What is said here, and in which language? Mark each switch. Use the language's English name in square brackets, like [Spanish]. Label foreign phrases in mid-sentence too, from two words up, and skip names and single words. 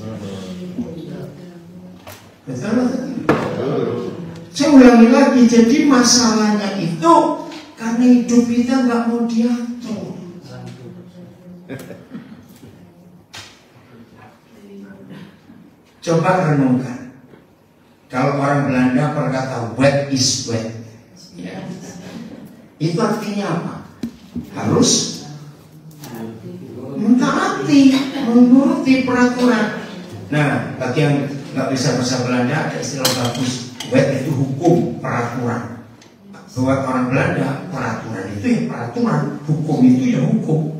[Indonesian] Betul? Saya ulangi lagi. Jadi masalahnya itu karena hidup kita nggak mau diatur. Coba renungkan. Kalau orang Belanda berkata [Dutch] wet is wet, [Indonesian] ya. Itu artinya apa? Harus mentaati, menuruti peraturan. Nah, bagi yang nggak bisa bahasa Belanda ada istilah bagus. Wet itu hukum, peraturan. Buat orang Belanda, peraturan itu ya peraturan, hukum itu ya hukum.